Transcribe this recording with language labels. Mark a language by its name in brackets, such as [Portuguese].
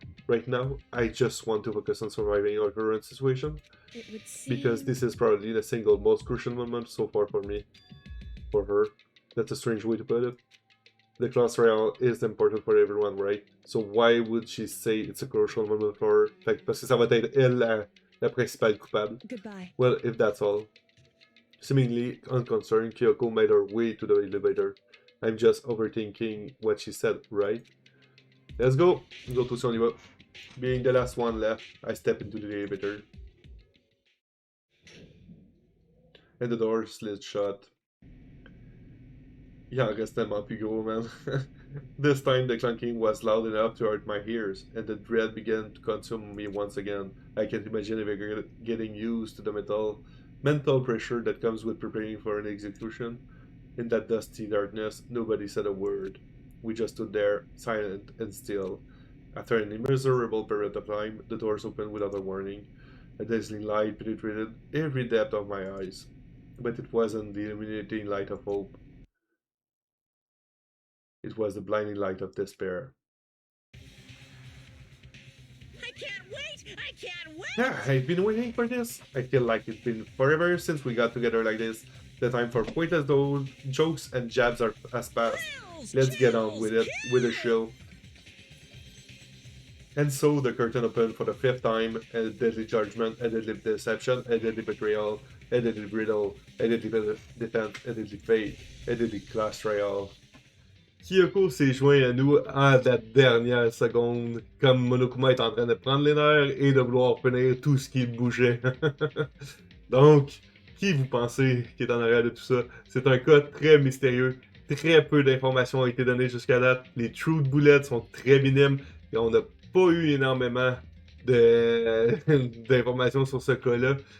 [English] Right now, I just want to focus on surviving our current situation, It would seem... because this is probably the single most crucial moment so far for me. For her. That's a strange way to put it. The class trial is important for everyone, right? So why would she say it's a crucial moment for her? [French] Fait que parce que ça va être elle la principale coupable. [English] Goodbye. Well, if that's all. Seemingly unconcerned, Kyoko made her way to the elevator. I'm just overthinking what she said, right? Let's go! [French] Nous autres aussi on y va. [English] Being the last one left, I step into the elevator. And the door slid shut. [French] Il en reste tellement plus gros, [English] man. This time the clunking was loud enough to hurt my ears, and the dread began to consume me once again. I can't imagine ever getting used to the mental pressure that comes with preparing for an execution. In that dusty darkness, nobody said a word. We just stood there, silent and still. After an immeasurable period of time, the doors opened without a warning. A dazzling light penetrated every depth of my eyes. But it wasn't the illuminating light of hope. It was the blinding light of despair. I can't wait! I can't wait! Yeah, I've been waiting for this. I feel like it's been forever since we got together like this. The time for pointless those jokes and jabs has passed. Let's get on with it, with the show. And so the curtain opened for the 5th time, a deadly judgment, a deadly deception, a deadly betrayal, a deadly riddle, a deadly defense, a deadly fate, a deadly class trial. [French] Kyoko s'est joint à nous à la dernière seconde, comme Monokuma est en train de prendre les nerfs et de vouloir punir tout ce qui bougeait. Donc, qui vous pensez qui est en arrière de tout ça? C'est un cas très mystérieux. Très peu d'informations ont été données jusqu'à date. Les truth bullets sont très minimes et on n'a pas eu énormément d'informations sur ce cas-là.